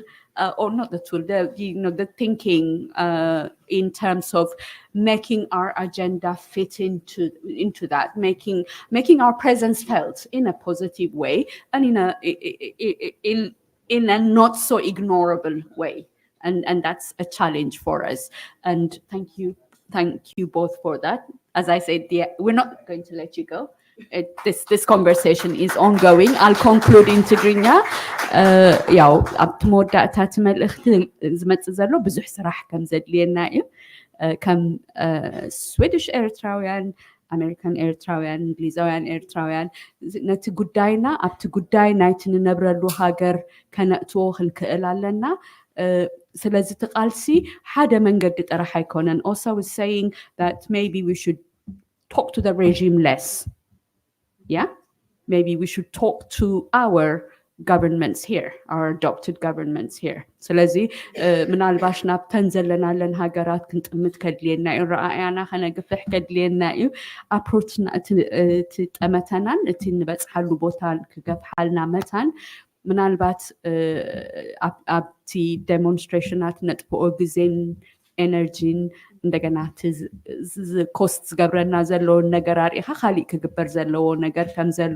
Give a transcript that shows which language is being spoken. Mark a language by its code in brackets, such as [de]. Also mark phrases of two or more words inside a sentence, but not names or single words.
[en] Or not the tool, the thinking in terms of making our agenda fit into that, making our presence felt in a positive way and in a not so ignorable way, and that's a challenge for us. And thank you both for that. As I said, we're not going to let you go. This conversation is ongoing. I'll conclude in Tigrinya. [ti] ያው ኣብቲ መወዳእታ እቲ መልእኽቲ ዝመፅእ ዘሎ ብዙሕ ስራሕ ከም ዘድልየና እዩ ከም ስዊዲሽ ኤርትራውያን ኣሜሪካን ኤርትራውያን እንግሊዛውያን ኤርትራውያን ነቲ ጉዳይና ኣብቲ ጉዳይ ናይቲ ንነብረሉ ሃገር ከነእትዎ ክንክእል ኣለና ስለዚ እቲ ቃልሲ ሓደ መንገዲ ጥራሕ ኣይኮነን. [en] Also was saying that maybe we should talk to the regime less. Yeah, maybe we should talk to our governments here, our adopted governments here. [ti] ስለዚህ ምናልባሽ ናብተን ዘለናለን ሃገራት ክንጥምት ከድልየና እዩ ረኣያና ከነግፍሕ ከድልየና እዩ አፕሮችና እቲ ጠመተናን እቲ ንበጽሓሉ ቦታን ክገፍሓልና መታን ምናልባት ኣብቲ ዴሞንስትሬሽናት ነጥብኦ ግዜን ኤነርጂን እንደገና ኮስት ዝገብረና ዘለዎ ነገር አሪኻ ካሊእ ክግበር ዘለዎ ነገር ከም ዘሎ